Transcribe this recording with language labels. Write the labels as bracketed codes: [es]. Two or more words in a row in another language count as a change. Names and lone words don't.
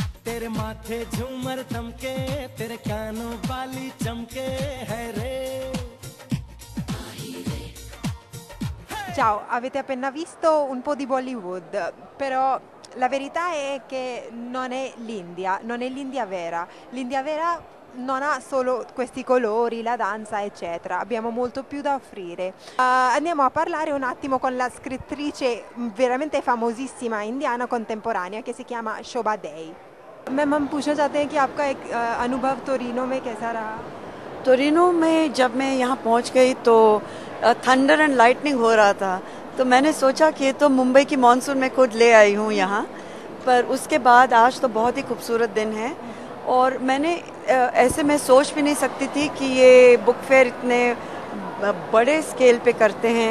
[hi] तेरे माथे झूमर थमके, तेरे कानों वाली चमके है रे. [it] Ciao, avete appena visto un po' di Bollywood, però la verità è che non è l'India vera. L'India vera non ha solo questi colori, la danza, eccetera. Abbiamo molto più da offrire. Andiamo a parlare un attimo con la scrittrice veramente famosissima indiana contemporanea che si chiama Shobha Dey. [hi] मैम हम पूछना चाहते हैं कि आपका एक अनुभव टोरिनो में कैसा रहा? टोरिनो में जब मैं यहाँ पहुँच गई तो [en] thunder and lightning [hi] हो रहा था, तो मैंने सोचा कि ये तो मुंबई की मॉनसून में खुद ले आई हूँ यहाँ पर. उसके बाद आज तो बहुत ही खूबसूरत दिन है और मैंने ऐसे मैं सोच भी नहीं सकती थी कि ये [en] book fair [hi] इतने बड़े स्केल पे करते हैं.